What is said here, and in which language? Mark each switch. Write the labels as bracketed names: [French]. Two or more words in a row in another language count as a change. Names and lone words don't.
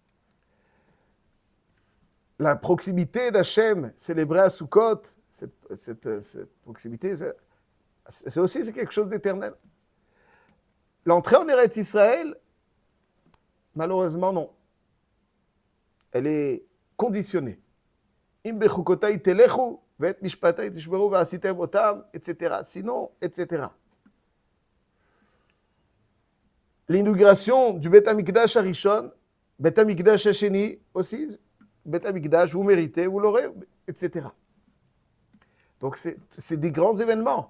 [French] La proximité d'Hachem, célébrée à Sukkot, cette proximité, c'est quelque chose d'éternel. L'entrée en Eretz Israël, malheureusement, non. Elle est conditionnée. [Hebrew] אם בחקתי תלכו ואת משפטי תשמרו ועשיתם אתם, [French] etc. Sinon, etc. L'inauguration du Beth Amikdash Harishon, Beth Amikdash Hasheni aussi, Beth Amikdash, vous méritez, vous l'aurez, etc. Donc c'est des grands événements.